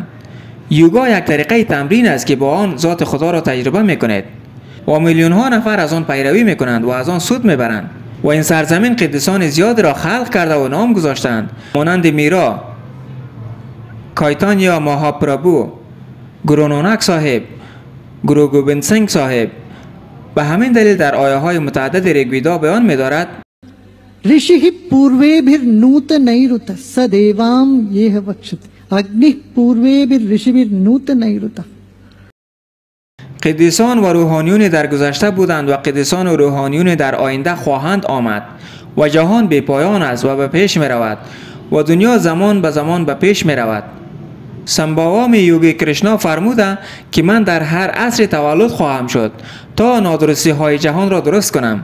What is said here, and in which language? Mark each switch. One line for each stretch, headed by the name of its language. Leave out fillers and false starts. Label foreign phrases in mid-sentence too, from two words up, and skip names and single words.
Persian: یوگا یک طریقه تمرین است که با آن ذات خدا را تجربه میکنید و میلیون ها نفر از آن پیروی میکنند و از آن سود میبرند و این سرزمین قدیسان زیاد را خلق کرده و نام گذاشتند، مانند میرا، کایتانیا ماهاپرابو، گرو نانک صاحب، گرو گوبند سینگ صاحب. به همین دلیل در آیه های متعدد ریگویدا بیان می‌دارد
Sanskrit: ऋषिः पूर्वेभिर्नूतनैरुतः स देवां येह वक्षति अग्निः पूर्वेभिर्ऋषिभिर्नूतनैरुतः.
Persian: قدیسان و روحانیون در گذشته بودند و قدیسان و روحانیون در آینده خواهند آمد و جهان بی پایان است و به پیش می رود و دنیا زمان به زمان به پیش می رود. سمباوام یوگی کرشنا فرموده که من در هر عصر تولد خواهم شد تا نادرستی های جهان را درست کنم.